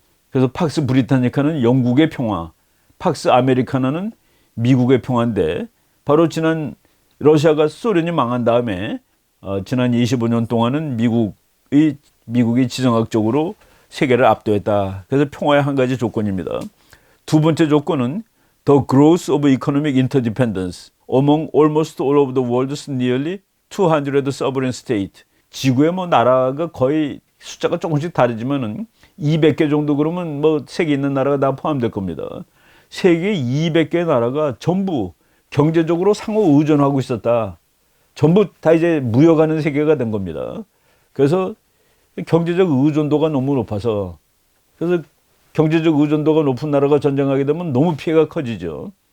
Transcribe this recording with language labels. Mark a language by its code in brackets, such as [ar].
[ko] 그래서 팍스 브리타니카는 영국의 평화, 팍스 아메리카나는 미국의 평화인데 바로 지난 러시아가 소련이 망한 다음에 지난 25년 동안은 미국이 지정학적으로 세계를 압도했다. 그래서 평화의 한 가지 조건입니다. [en] 두 번째 조건은 The growth of economic interdependence among almost all of the world's nearly 200 sovereign states. [ko] 지구의 나라가 거의 숫자가 조금씩 다르지만은 200개 정도 그러면 뭐 세계에 있는 나라가 다 포함될 겁니다. 세계 200개 나라가 전부 경제적으로 상호 의존하고 있었다. 전부 다 이제 무역하는 세계가 된 겁니다. 그래서 경제적 의존도가 너무 높아서, 그래서 경제적 의존도가 높은 나라가 전쟁하게 되면 너무 피해가 커지죠.